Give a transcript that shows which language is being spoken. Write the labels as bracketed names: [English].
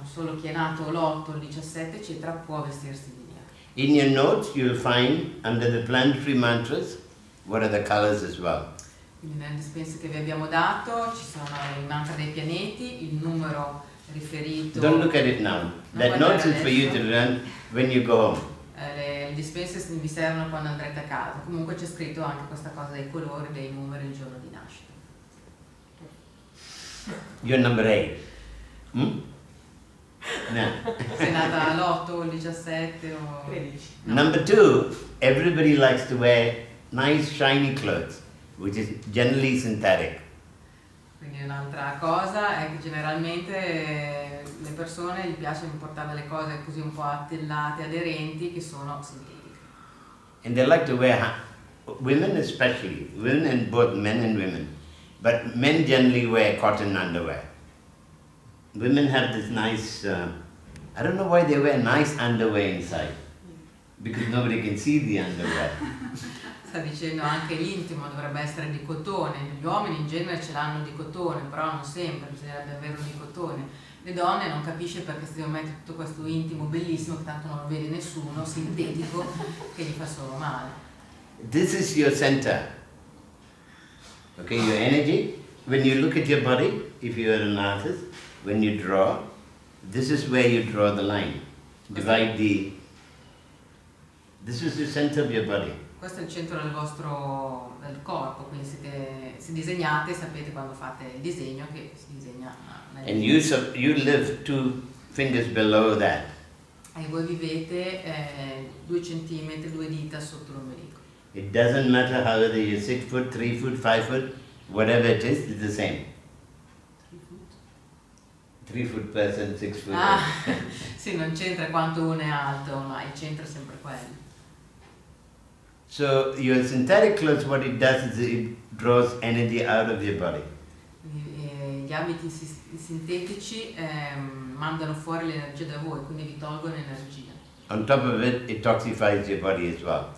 [Italian] Solo chi è nato l'8, il 17 eccetera può vestirsi di nero. [English] In your notes you'll find under the planetary mantras what are the colors as well. [Italian] Quindi nelle dispense che vi abbiamo dato ci sono i mantra dei pianeti, il numero riferito. [English] Don't look at it now. That note is for you to learn when you go home. [Italian] Le dispense vi servono quando andrete a casa. Comunque c'è scritto anche questa cosa dei colori, dei numeri, il giorno di nascita. [English] You're number 8. No. [Italian] Sei nata l'8, il 17 o 13. No. [English] Number 2, everybody likes to wear nice shiny clothes, which is generally synthetic. [Italian] Quindi un'altra cosa è che generalmente le persone gli piace portare delle cose così un po' attillate, aderenti, che sono sintetiche. [English] And they like to wear, women especially, women and both men and women, but men generally wear cotton underwear. Women have this nice, I don't know why they wear nice underwear inside, because nobody can see the underwear. [Italian] Sta dicendo anche l'intimo dovrebbe essere di cotone, gli uomini in genere ce l'hanno di cotone, però non sempre, bisognerebbe averlo di cotone. Le donne non capisce perché si deve mettere tutto questo intimo bellissimo che tanto non lo vede nessuno, sintetico, che gli fa solo male. [English] This is your center, okay, your energy. When you look at your body, if you are an artist, when you draw, this is where you draw the line. Divide the, this is the center of your body. [Italian] Questo è il centro del corpo, quindi se disegnate sapete quando fate il disegno che si disegna [English] and you live 2 fingers below that. [Italian] E voi vivete 2 centimetri, 2 dita sotto l'ombelico. [English] It doesn't matter whether you're 6 foot, 3 foot, 5 foot, whatever it is, it's the same. 3 foot person, 6 foot. [Italian] Ah, sì, non c'entra quanto uno è alto, ma il centro è sempre quello. [English] So your synthetic clothes, what it does is it draws energy out of your body. [Italian] Gli abiti sintetici mandano fuori l'energia da voi, quindi vi tolgono energia. [English] On top of it, it toxifies your body as well.